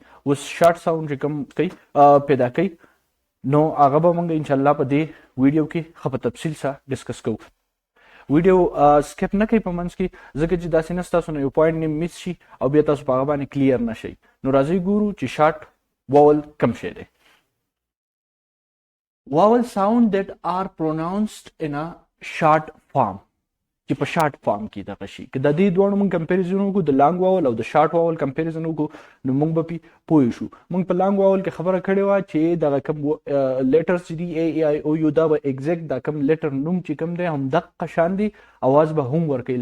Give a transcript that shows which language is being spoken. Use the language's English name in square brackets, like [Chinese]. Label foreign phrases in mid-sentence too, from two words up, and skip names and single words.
[Pashto] اوس [English] short sound [Pashto] چې کوم کوي پیدا کوي نو هغه به موږ انشاءالله په دې ویډیو کې ښه په تفصیل سره ډسکس کوو. ویډیو سکپ نه کوي په منځ کې، ځکه چې داسې نه ستاسو نه یو پوینټ نیم مس شي او بیا تاسو په هغه باندې کلیر نه شئ. نو راځئ ګورو چې [English] short vowel [Pashto] کوم شی دی. [English] vowel sound that are pronounced in a short form، [Pashto] چې په [English] short form [Pashto] کې دغه شي. که د دې دواړو موږ کمپیریزن وکړو، د [English] long vowel [Pashto] او د [English] short vowel [Pashto] کمپیریزن وکړو، نو موږ به پې پوه شو. موږ په [English] long vowel [Pashto] کې خبره کړې وه چې دغه کوم لیټرز چې دي اے ای او یو، دا به ایګزیکټ دا کوم لیټر نوم چې کوم دی همدغه شان دی، اواز به هم ورکوي.